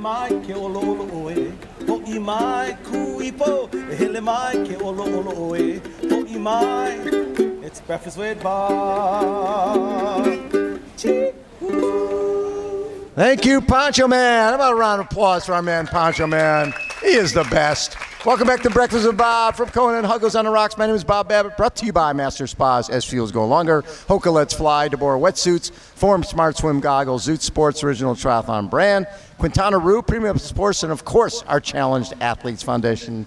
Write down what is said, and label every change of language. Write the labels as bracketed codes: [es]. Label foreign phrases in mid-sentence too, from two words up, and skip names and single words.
[haw] ke olo olo oe. Ho'i mai kuipo, e hele mai ke olo olo oe. Ho'i mai, [en] it's Breakfast with Bob. Thank you, Poncho Man. How about a round of applause for our man, Poncho Man? He is the best. Welcome back to Breakfast with Bob from Kona and Huggo's on the Rocks. My name is Bob Babbitt, brought to you by Master Spas, SFuels Go Longer, HOKA Let's Fly, deboer wetsuits, Form Smart Swim Goggles, Zoot Sports Original Triathlon Brand, Quintana Roo, Premium Sports, and of course, our Challenged Athletes Foundation.